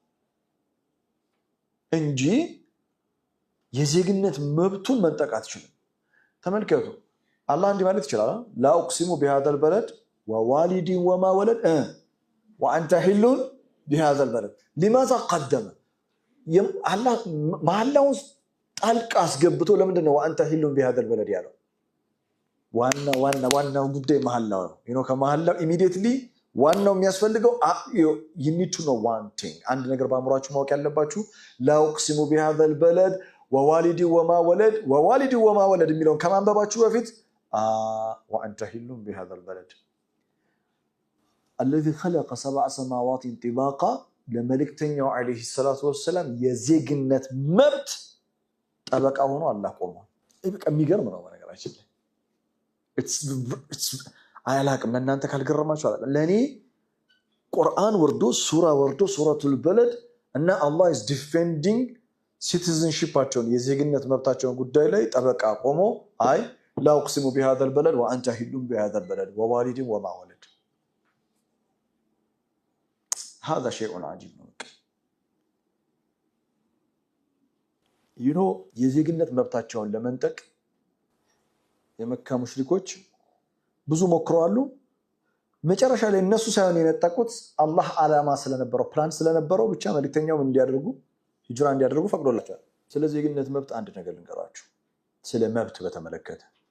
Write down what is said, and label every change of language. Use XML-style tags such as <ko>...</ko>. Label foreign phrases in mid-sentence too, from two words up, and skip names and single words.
<am>እንጂ የዜግነት መብቱን መንጠቅ አትችልም ተመልከቱ አላህ እንዲህ ማለት ይችላል</am> <ar>لا اقسم بهذا البلد ووالد وما ولد وانت حل بهذا البلد لماذا قدم</ar> <am>አላህ መሐላውን ጣልቃ አስገብቶ ለምንድን ነው</am> <ar>وانت حل بهذا البلد</ar> <am>ያለው ዋናው ጉዳይ መሐላው ነው ከመሐላው immediately ዋናው የሚያስፈልገው</am> <en>you need to know one thing</en> <am>አንድ ነገር በአእምሮአችሁ ማወቅ ያለባችሁ</am> <ar>لا اقسم بهذا البلد ووالد وما ولد</ar> <am>የሚለውን ከማንበባችሁ በፊት</am> <ar>وانت حل بهذا البلد الذي خلق 7 سماوات طباقا</ar> <am>ለመልእክተኛው</am> <ar>عليه الصلاة والسلام</ar> <am>የዜግነት መብት ጠበቃ ሆኖ አላህ ቆሟል በቃ የሚገርም ነው በነገራችን ላይ it's አያላቅም ለእናንተ ካልገረማችሁ አላለም ለኔ ቁርአን ወርዶ ሱራ ወርዶ ሱረቱል በለድ እና አላህ</am> <en>is defending</en> <am>citizenshipአቸውን የዜግነት መብታቸውን ጉዳይ ላይ ጠበቃ ቆሞ አይ</am> <ar>لا أقسم بهذا البلد وأنت حل بهذا البلد ووالد وما ولد هذا شيء عجيب</ar> <am>የዜግነት መብታቸውን ለመንጠቅ የመካ ሙሽሪኮች ብዙ ሞክረዋል መጨረሻ ላይ እነሱ ሳይሆን የነጠቁት አላህ አላማ ስለነበረው ፕላን ስለነበረው ብቻ መልእክተኛው እንዲያደርጉ ሂጅራ እንዲያደርጉ ፈቅዶላቸዋል ስለዚህ የዜግነት መብት አንድ ነገር ልንገራችሁ ስለ መብት በተመለከተ</am>